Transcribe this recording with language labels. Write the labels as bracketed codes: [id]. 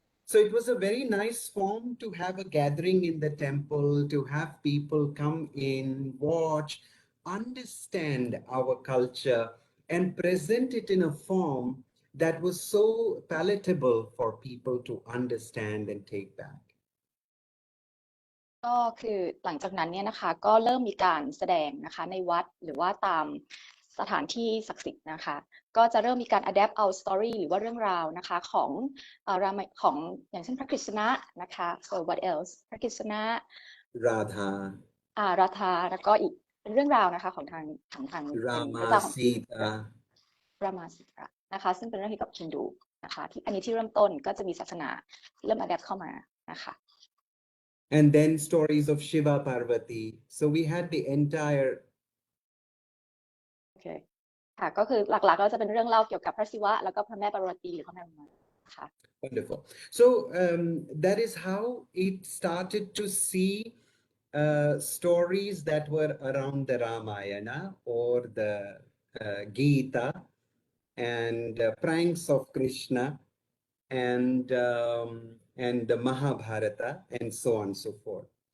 [en] So it was a very nice form to have a gathering in the temple, to have people come in, watch, understand our culture, and present it in a form that was so palatable for people to understand and take back. [th] ก็คือหลังจากนั้นเนี่ยนะคะก็เริ่มมีการแสดงนะคะในวัดหรือว่าตามสถานที่ศักดิ์สิทธิ์นะคะก็จะเริ่มมีการ adapt เอา story หรือว่าเรื่องราวนะคะของของอย่างเช่นพระกฤษณะนะคะ [en] so what else [th] พระกฤษณะ [en] Radha, [th] ราธาแล้วก็อีกเป็นเรื่องราวนะคะของทางพระเจ้า [en] Rama, [th] ของ [en] Sita. [th] รามาสิระนะคะซึ่งเป็นเรื่องเกี่ยวกับฮินดูนะคะที่อันนี้ที่เริ่มต้นก็จะมีศาสนาเริ่ม adapt เข้ามานะคะ [en] And then stories of Shiva Parvati. So we had the entire [th] โอเคค่ะก็คือหลักๆก็จะเป็นเรื่องเล่าเกี่ยวกับพระศิวะแล้วก็พระแม่ปารวตีหรือพระแม่อุมาค่ะ [en] wonderful. So that is how it started to see stories that were around the Ramayana or the Gita and pranks of Krishna and the Mahabharata and so on and so forth.